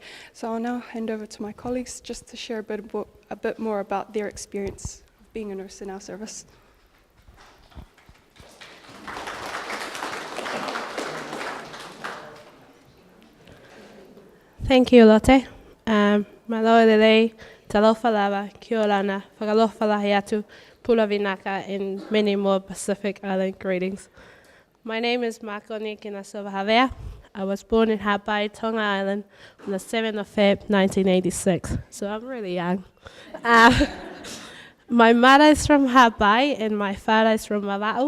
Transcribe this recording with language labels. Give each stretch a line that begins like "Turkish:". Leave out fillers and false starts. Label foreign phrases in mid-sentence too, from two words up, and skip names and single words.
English: So I'll now hand over to my colleagues just to share a bit more about their experience being a nurse in our service. Thank you, Lotte.
Tongan: Malo lelei,
Samoan: talofa lava,
English: kiolana,
Niuean: whakalofa lahi atu,
Fijian: pula vinaka,
English: and many more Pacific Island greetings. My name is Makoni Kinasova Havea. I was born in Hawaii, Tonga Island, on the 7th of Feb, 1986. So I'm really young. My mother is from Hawaii and my father is from Mava'u.